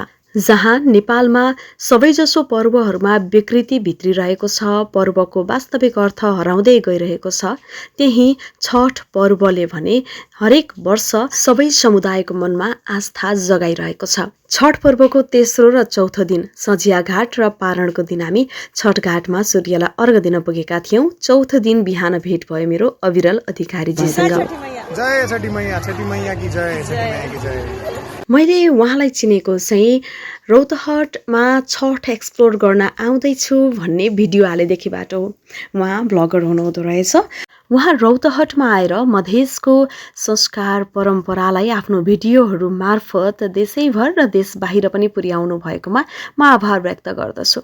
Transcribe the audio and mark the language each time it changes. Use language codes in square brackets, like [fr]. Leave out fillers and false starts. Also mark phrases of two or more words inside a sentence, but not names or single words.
[ne] जहाँ नेपालमा सबैजसो पर्वहरूमा विकृति भित्रिरहेको छ, पर्वको वास्तविक अर्थ हराउँदै गइरहेको छ, त्यही छठ पर्वले भने हरेक वर्ष सबै समुदायको मनमा आस्था जगाइरहेको छ। छठ पर्वको तेस्रो र चौथो दिन सझिया घाट र पारणको दिन हामी छठ घाटमा सूर्यलाई अर्घ दिन पुगेका थियौं। चौथो दिन बिहान भेट भयो मेरो अविरल अधिकारीजीसँग। [hi] जय छठी मैया, छठी मैया की जय, छठी मैया की जय। [ne] मैले उहाँलाई चिनेको चाहिँ रौतहटमा छठ एक्सप्लोर गर्न आउँदैछु भन्ने भिडियो हालेदेखिबाट हो। उहाँ ब्लगर हुनुहुँदो रहेछ। उहाँ रौतहटमा आएर मधेसको संस्कार परम्परालाई आफ्नो भिडियोहरू मार्फत देशैभर र देश बाहिर पनि पुर्याउनु भएकोमा म आभार व्यक्त गर्दछु।